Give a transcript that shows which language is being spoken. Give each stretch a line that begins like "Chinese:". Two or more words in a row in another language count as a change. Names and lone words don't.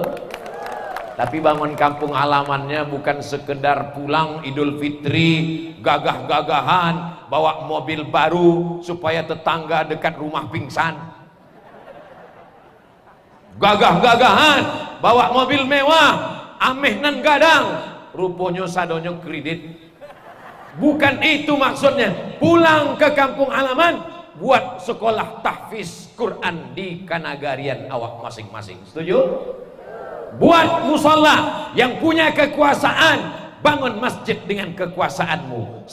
Indonesian: Tapi bangun kampung halamannya bukan sekedar pulang Idul Fitri, gagah-gagahan, bawa mobil baru supaya tetangga dekat rumah pingsan. Gagah-gagahan, bawa mobil mewah,
Minangkabau: ameh nan gadang, rupanya sadonyo kredit.
Indonesian: Bukan itu maksudnya. Pulang ke kampung halaman, buat sekolah tahfiz Quran di
Minangkabau: kanagarian awak masing-masing.
Indonesian: Setuju? Buat musalla yang punya kekuasaan, bangun masjid dengan kekuasaanmu.